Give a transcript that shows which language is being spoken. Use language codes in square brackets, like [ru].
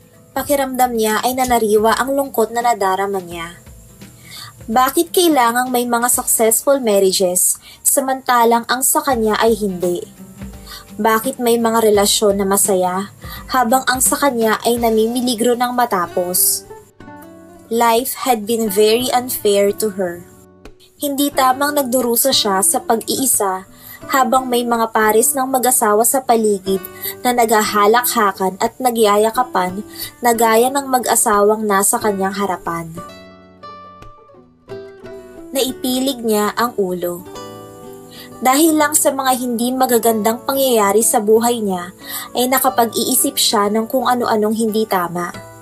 [tl] Pakiramdam niya ay nanariwa ang lungkot na nadarama niya. Bakit kailangang may mga [en] successful marriages [tl] samantalang ang sa kanya ay hindi? Bakit may mga relasyon na masaya habang ang sa kanya ay namimiligro ng matapos? [en] Life had been very unfair to her. [tl] Hindi tamang nagdurusa siya sa pag-iisa habang may mga pares ng mag-asawa sa paligid na naghahalakhakan at nagyayakapan na gaya ng mag-asawang nasa kanyang harapan. Naipilig niya ang ulo. Dahil lang sa mga hindi magagandang pangyayari sa buhay niya, ay nakapag-iisip siya ng kung ano-anong hindi tama.